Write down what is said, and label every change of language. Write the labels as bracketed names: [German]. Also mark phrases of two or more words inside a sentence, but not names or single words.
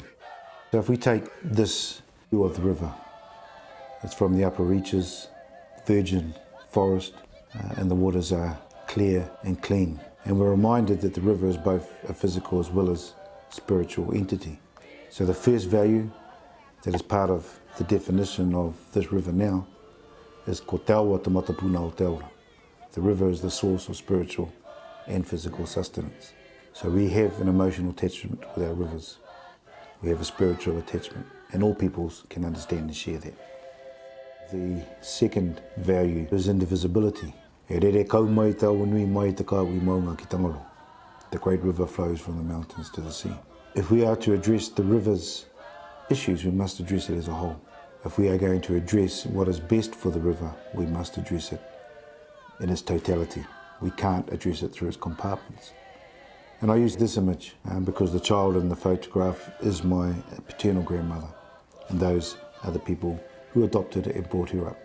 [English] So if we take this view of the river, it's from the upper reaches, virgin forest, and the waters are clear and clean. And we're reminded that the river is both a physical as well as spiritual entity. So the first value that is part of the definition of this river now is [Māori] ko te awa te mokopuna o te ora. [English] The river is the source of spiritual and physical sustenance. So we have an emotional attachment with our rivers. We have a spiritual attachment, and all peoples can understand and share that. The second value is indivisibility. [Māori] E rere kau mai te awa nui mai te kāwi maunga ki Tangaro. [English] The great river flows from the mountains to the sea. If we are to address the river's issues, we must address it as a whole. If we are going to address what is best for the river, we must address it in its totality. We can't address it through its compartments. And I use this image because the child in the photograph is my paternal grandmother, and those are the people who adopted her and brought her up.